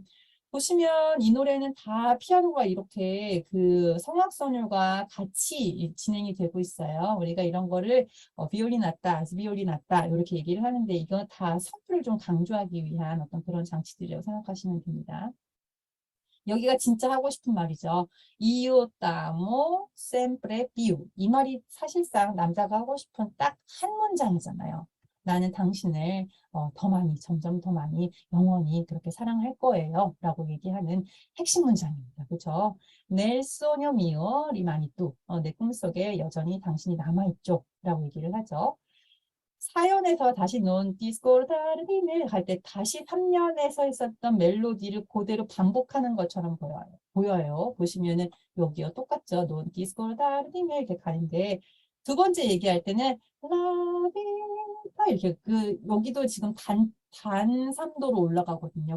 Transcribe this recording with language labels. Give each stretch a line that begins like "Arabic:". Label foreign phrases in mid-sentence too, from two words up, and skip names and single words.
Korean: 보시면 이 노래는 다 피아노가 이렇게 그 성악선율과 같이 진행이 되고 있어요. 우리가 이런 거를 비올린 났다, 비올린 났다 이렇게 얘기를 하는데 이건 다 선율을 좀 강조하기 위한 어떤 그런 장치들이라고 생각하시면 됩니다. 여기가 진짜 하고 싶은 말이죠.
Italian: Io t'amo sempre più.
Korean: 이 말이 사실상 남자가 하고 싶은 딱 한 문장이잖아요. 나는 당신을 더 많이, 점점 더 많이, 영원히 그렇게 사랑할 거예요. 라고 얘기하는 핵심 문장입니다. 그렇죠?
Italian: Nel sogno mio rimani tu.
Korean: 내 꿈속에 여전히 당신이 남아있죠. 라고 얘기를 하죠. 사연에서 다시
Italian: non ti scordar di me
Korean: 할 때 다시 3년에서 있었던 멜로디를 그대로 반복하는 것처럼 보여요. 보시면은 여기요 똑같죠.
Italian: non ti scordar di me
Korean: 이렇게 가는데 두 번째 얘기할 때는 라비타 이렇게 여기도 지금 단 3도로 올라가거든요.